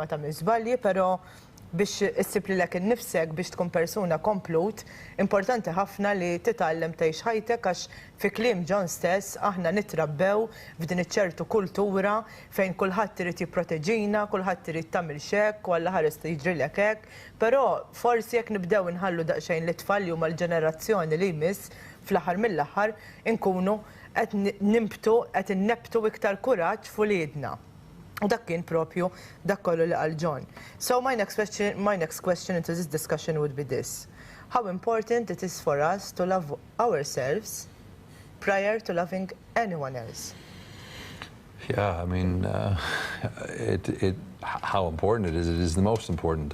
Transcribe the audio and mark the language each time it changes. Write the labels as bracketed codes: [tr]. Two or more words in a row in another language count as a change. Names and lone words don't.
[mt] tagħmel żbalji, però biex issib lilek innifsek biex tkun persuna komplut, importanti ħafna li titgħallem tgħix ħajtek għax fi kliem John stess aħna nitrabbew f'din iċ-ċertu kultura fejn kulħadd irid jipproteġina, kulħadd irid tagħmel xekk u alla ħares jiġrilek hekk, però forsi jekk nibdew inħallu daqsxejn l-itfal li huma l-ġenerazzjoni li jmiss fl-aħħar mill-aħħar inkunu qed innebtu iktar kuraġġ f'uliedna. U dak kien propju dak kollu li qal John. [en] So my next question into this discussion would be this. How important it is for us to love ourselves prior to loving anyone else? Yeah, I mean, how important it is the most important.